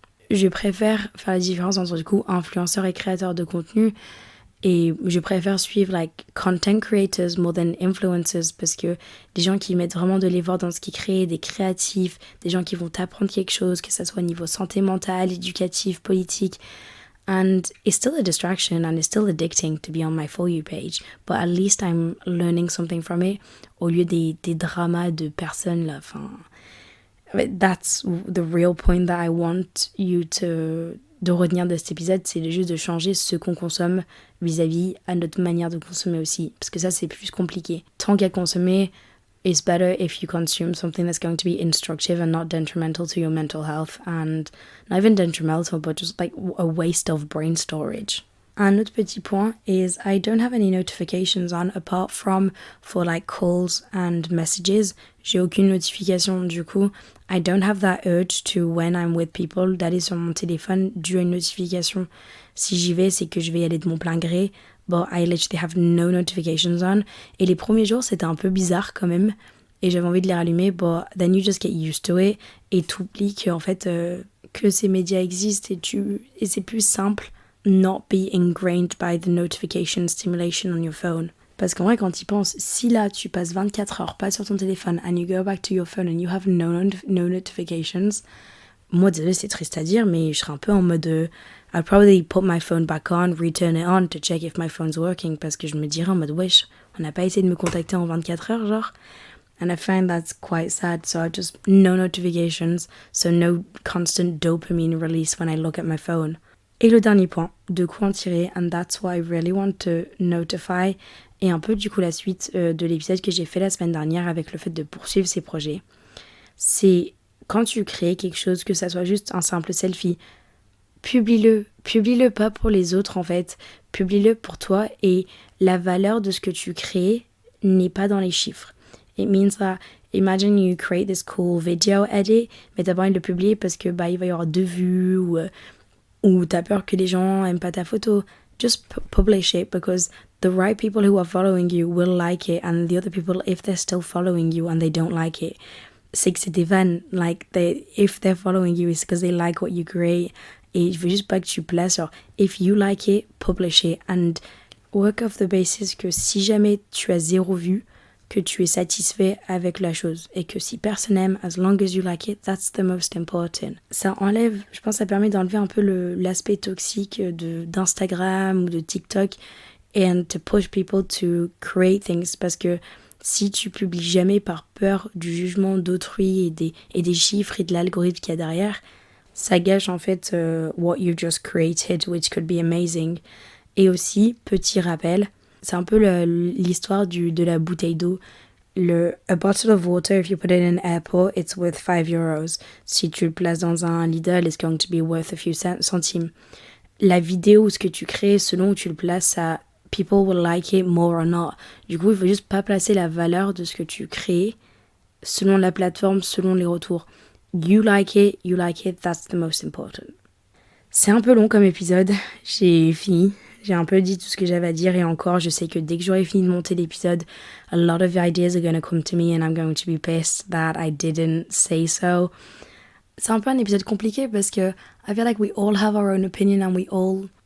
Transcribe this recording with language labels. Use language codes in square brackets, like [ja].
[fr] Je préfère faire la différence entre du coup influenceurs et créateurs de contenu et je préfère suivre [en] like content creators more than influencers [fr] parce que des gens qui mettent vraiment de l'effort dans ce qu'ils créent, des créatifs, des gens qui vont t'apprendre quelque chose, que ça soit au niveau santé mentale, éducatif, politique. [en] And it's still a distraction and it's still addicting to be on my For You page. But at least I'm learning something from it. [fr] Au lieu des dramas de personnes là. Enfin, [en] that's the real point that I want you [fr] de retenir de cet épisode. C'est juste de changer ce qu'on consomme vis-à-vis à notre manière de consommer aussi. Parce que ça, c'est plus compliqué. Tant qu'à consommer, [en] it's better if you consume something that's going to be instructive and not detrimental to your mental health, and not even detrimental, but just like a waste of brain storage. [fr] Un autre petit point [en] is I don't have any notifications on apart from for like calls and messages. [fr] J'ai aucune notification, du coup [en] I don't have that urge to when I'm with people [fr] d'aller sur mon téléphone dû à une notification. Si j'y vais, c'est que je vais y aller de mon plein gré. [en] But I literally have no notifications on. [fr] Et les premiers jours, c'était un peu bizarre quand même. Et j'avais envie de les rallumer, [en] but then you just get used to it. [fr] Et t'oublies qu'en fait, que ces médias existent et c'est plus simple [en] not be ingrained by the notification stimulation on your phone. [fr] Parce qu'en vrai, quand tu y penses, si là, tu passes 24 heures pas sur ton téléphone [en] and you go back to your phone and you have no notifications, [fr] moi, désolé, c'est triste à dire, mais je serais un peu en mode... [en] I'll probably put my phone back on, return it on to check if my phone's working, [fr] parce que je me dirais en mode, wesh, on n'a pas essayé de me contacter en 24 heures, genre. [en] And I find that's quite sad, so I just, no notifications, so no constant dopamine release when I look at my phone. [fr] Et le dernier point, de quoi en tirer, [en] and that's why I really want to notify, [fr] et un peu du coup la suite de l'épisode que j'ai fait la semaine dernière avec le fait de poursuivre ces projets, c'est quand tu crées quelque chose, que ça soit juste un simple selfie, publie-le pas pour les autres en fait, publie-le pour toi et la valeur de ce que tu crées n'est pas dans les chiffres. [en] It means that imagine you create this cool video edit, [fr] mais t'as pas envie de le publier parce que il va y avoir 2 vues ou t'as peur que les gens aiment pas ta photo. [en] Just publish it because the right people who are following you will like it and the other people, if they're still following you and they don't like it, [fr] c'est que c'est des vannes. [en] Like, if they're following you, it's because they like what you create. [fr] Et je veux juste pas que tu places genre, [en] if you like it, publish it. And work off the basis [fr] que si jamais tu as 0 vue, que tu es satisfait avec la chose. Et que si personne aime, [en] as long as you like it, that's the most important. [fr] Ça enlève, je pense que ça permet d'enlever un peu l'aspect toxique d'Instagram ou de TikTok. [en] And to push people to create things. [fr] Parce que si tu publies jamais par peur du jugement d'autrui et des chiffres et de l'algorithme qu'il y a derrière, ça gâche en fait [en] what you just created, which could be amazing. [fr] Et aussi, petit rappel, c'est un peu l'histoire de la bouteille d'eau. [en] A bottle of water, if you put it in an airport, it's worth 5 euros. [fr] Si tu le places dans un Lidl, [en] it's going to be worth a few centimes. [fr] La vidéo, ce que tu crées, selon où tu le places, ça, [en] people will like it more or not. [fr] Du coup, il faut juste pas placer la valeur de ce que tu crées selon la plateforme, selon les retours. [en] You like it, that's the most important. [fr] C'est un peu long comme épisode, j'ai fini. J'ai un peu dit tout ce que j'avais à dire et encore, je sais que dès que j'aurai fini de monter l'épisode, [en] a lot of ideas are going to come to me and I'm going to be pissed that I didn't say so. [fr] C'est un peu un épisode compliqué parce que [en] I feel like we all have our own opinion and we all